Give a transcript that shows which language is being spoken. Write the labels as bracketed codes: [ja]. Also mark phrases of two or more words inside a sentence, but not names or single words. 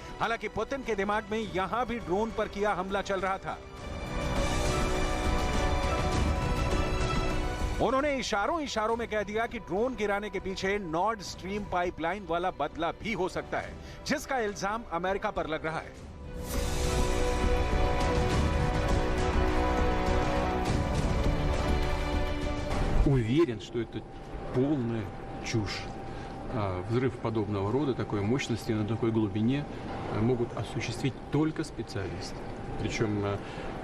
[hi] हालांकि पुतिन के दिमाग में यहां भी ड्रोन पर किया हमला चल रहा था। उन्होंने इशारों में कह दिया कि ड्रोन गिराने के पीछे नॉर्ड स्ट्रीम पाइपलाइन वाला बदला भी हो सकता है, जिसका इल्जाम अमेरिका पर लग रहा है। [ru] Уверен, что это полная чушь. Взрыв подобного рода, такой мощности на такой глубине могут осуществить только специалисты.